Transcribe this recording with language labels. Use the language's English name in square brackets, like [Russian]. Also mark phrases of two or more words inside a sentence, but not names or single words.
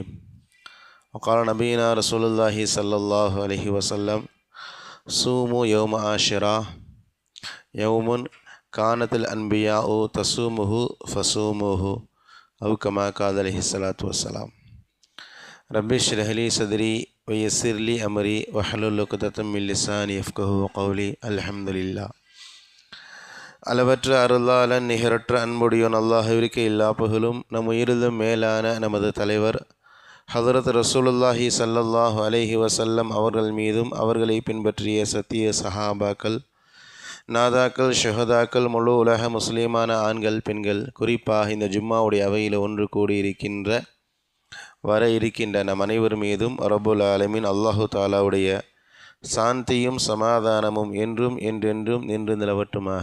[Arabic] وقال نبينا رسول الله صلى الله عليه وسلم: صوموا يوم عاشوراء يوم كانت الأنبياء تصومه فصوموه أو كما قال عليه الصلاة والسلام. رب اشرح لي صدري ويسر لي أمري واحلل عقدة من لساني يفقهوا قولي. الحمد لله. [Tamil] அளவற்ற அருளாளன் நிகரற்ற அன்புடையோன் அல்லாஹ்விற்கு எல்லா புகழும். நம் உயிரிலும் மேலான நமது தலைவர் ஹதரத் [Arabic] رسول الله صلى الله عليه وسلم [Tamil] அவர்கள் மீதும் அவர்களை பின்பற்றிய சத்திய சஹாபாக்கள், நாதாக்கள், ஷஹதாக்கள், முழு உலக முஸ்லீமான ஆண்கள், பெண்கள், குறிப்பாக இந்த ஜும்மாவுடைய அவையில் ஒன்று கூடியிருக்கின்ற வர இருக்கின்ற நம் அனைவர் மீதும் [Arabic] رب العالمين [Tamil] அல்லாஹு தாலாவுடைய சாந்தியும் சமாதானமும் என்றும் என்றென்றும் நின்று நிலவட்டுமாக.